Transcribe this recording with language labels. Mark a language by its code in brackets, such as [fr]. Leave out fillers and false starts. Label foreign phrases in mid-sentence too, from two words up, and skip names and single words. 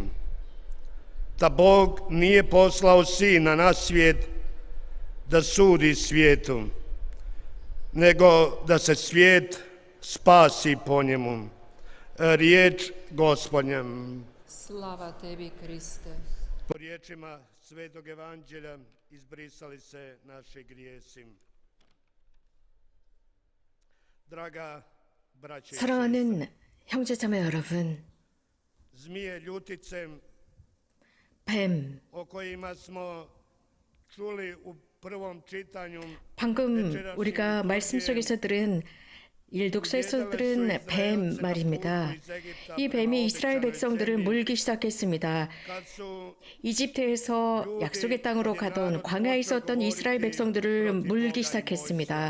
[hr] Da Bog nije poslao sina na svijet da sudi svijetu, nego da se svijet spasi po njemu. Riječ Gospodnja. Slava tebi, Kriste. Po riječima Svetog Evanđelja izbrisali se naši grijesi. Draga braće i [ko] 사랑하는 형제자매 여러분, [hr] zmije ljutice [ko] 뱀, [hr] o kojima smo čuli u prvom čitanju [ko] 방금 우리가 말씀 속에서 들은 일독서에서 들은 뱀 말입니다. 이 뱀이 이스라엘 백성들을 물기 시작했습니다. 이집트에서 약속의 땅으로 가던 광야에 있었던 이스라엘 백성들을 물기 시작했습니다.